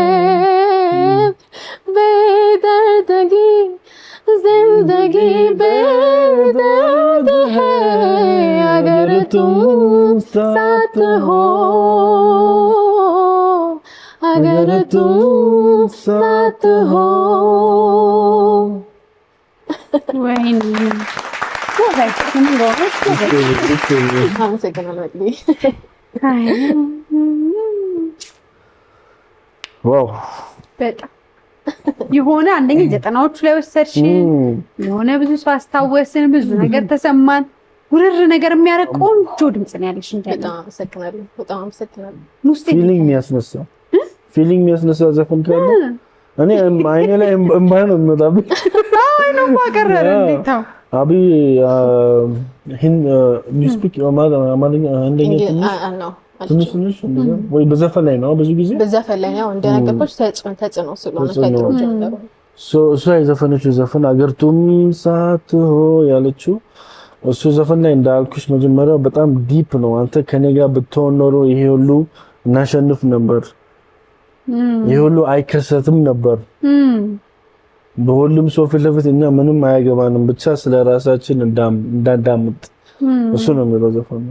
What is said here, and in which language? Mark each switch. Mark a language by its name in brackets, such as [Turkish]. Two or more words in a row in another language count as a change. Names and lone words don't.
[Hindi] बेदर्दगी जिंदगी बेदर्द है अगर तुम साथ हो अगर तुम साथ हो [Amharic] ወይኔ አመሰግናለሁ እንግዲህ ዋው በጣም የሆነ አንደኛ 90ዎቹ ላይ ወሰድሽን የሆነ ብዙ ሰው አስታወስን ብዙ ነገር ተሰማን ውርር ነገር የሚያረቅ ቆንጆ ድምጽ ነው ያለሽ እንዴ በጣም አመሰግናለሁ ፊሊንግ የሚያስነሳ ዘፈን ካለ እኔ አይኔ ላይ እንባ ነው የሚመጣብኝ አይኔ ማቀረረ እንዴት ነው አቢ [English] you speak [Amharic] አማርኛ አንደኛ ትንሽ ወይ በዘፈን ላይ ነው ብዙ ጊዜ በዘፈን ላይ ነው እንደነገርኩሽ ተጽዕኖ ስለሆነ ከድሮ ጀምሮ እሱ የዘፈነችው ዘፈን አገርቱም ሳትሆ ያለችው እሱ ዘፈን ላይ እንዳልኩሽ መጀመሪያው በጣም ዲፕ ነው አንተ ከኔ ጋር ብትሆን ኖሮ ይሄ ሁሉ እናሸንፍ ነበር ይሄ ሁሉ አይከሰትም ነበር በሁሉም ሰው ፊት ለፊት እኛ ምንም አያገባንም ብቻ ስለራሳችን እንዳዳምጥ እሱ ነው የሚለው ዘፈኑ